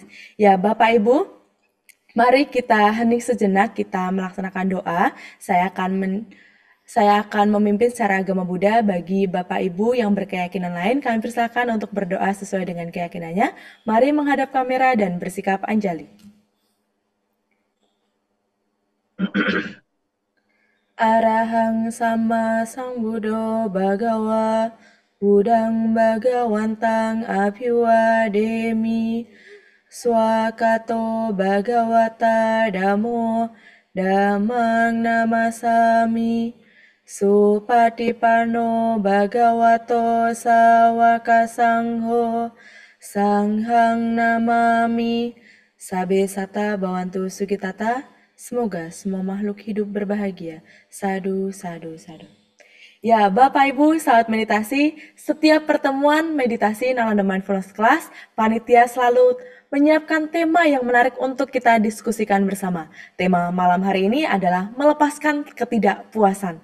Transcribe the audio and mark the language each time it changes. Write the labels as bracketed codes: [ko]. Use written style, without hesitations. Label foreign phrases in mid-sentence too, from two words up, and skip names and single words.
[id] Ya, Bapak Ibu, mari kita hening sejenak, kita melaksanakan doa. Saya akan memimpin secara agama Buddha. Bagi Bapak Ibu yang berkeyakinan lain, kami persilakan untuk berdoa sesuai dengan keyakinannya. Mari menghadap kamera dan bersikap anjali. [pi] Arahang sama Sambuddho Bhagawa Buddhang Bhagawantang Abhiwademi Swakato Bhagawata Dhammo Dhammang Namasami Supatipanno Bhagavato Sawaka Sangho Sanghang Namami. Sabe Sata Bawantu Sugitata. [id] Semoga semua makhluk hidup berbahagia. [pi] Sadu, sadu, sadu. [id] Ya, Bapak Ibu saat meditasi, setiap pertemuan meditasi Nalanda Mindfulness Class, panitia selalu menyiapkan tema yang menarik untuk kita diskusikan bersama. Tema malam hari ini adalah melepaskan ketidakpuasan.